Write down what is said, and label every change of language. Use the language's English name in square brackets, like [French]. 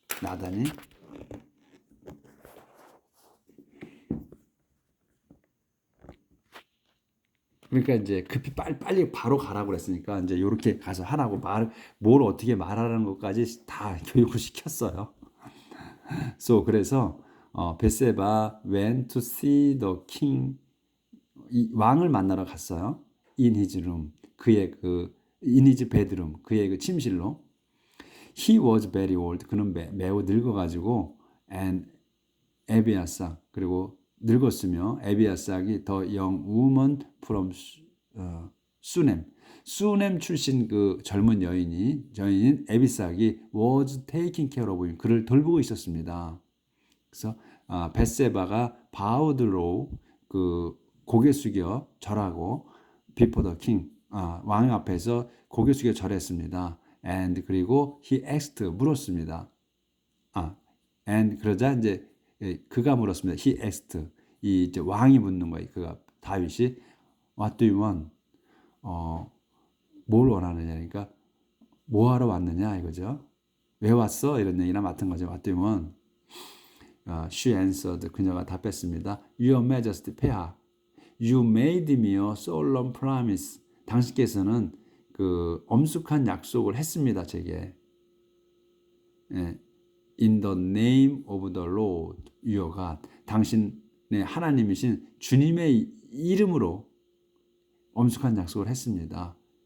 [Korean] 나단이 그러니까 이제 급히 빨리 바로 가라고 그랬으니까 이제 요렇게 가서 하라고 뭘 어떻게 말하라는 것까지 다 교육을 시켰어요. 그래서 베세바 [English] went to see the king [Korean] 이 왕을 만나러 갔어요. [English] in his room 그의 in his bedroom [Korean] 그의 그 침실로. [English] He was very old [Korean] 그는 매우 늙어가지고 and 에비아삭 그리고 늙었으며 에비아삭이 [English] the young woman from [Korean] 수넴 출신 그 젊은 여인인 에비삭이 [English] was taking care of him [Korean] 그를 돌보고 있었습니다. 그래서 벳세바가 [English] bowed low [Korean] 그 고개 숙여 절하고 [English] before the king [Korean] 왕 앞에서 고개 숙여 절했습니다. [English] and [Korean] 그리고 [English] he asked [Korean] 물었습니다. and 그러자 이제 그가 물었습니다. [English] he asked [Korean] 이 이제 왕이 묻는 거예요. 그가 다윗이 [English] what do you want? [Korean] 뭘 원하느냐 그러니까 뭐 하러 왔느냐 이거죠. 왜 왔어? 이런 얘기나 맡은 거죠. [English] what do you want? she answered [Korean] 그녀가 답했습니다. [English] Your Majesty 폐하 You made me a solemn promise [Korean] 당신께서는 그 엄숙한 약속을 했습니다. 제게 [English] In the name of the Lord your God [Korean] 당신의 하나님이신 주님의 이름으로 엄숙한 약속을 했습니다.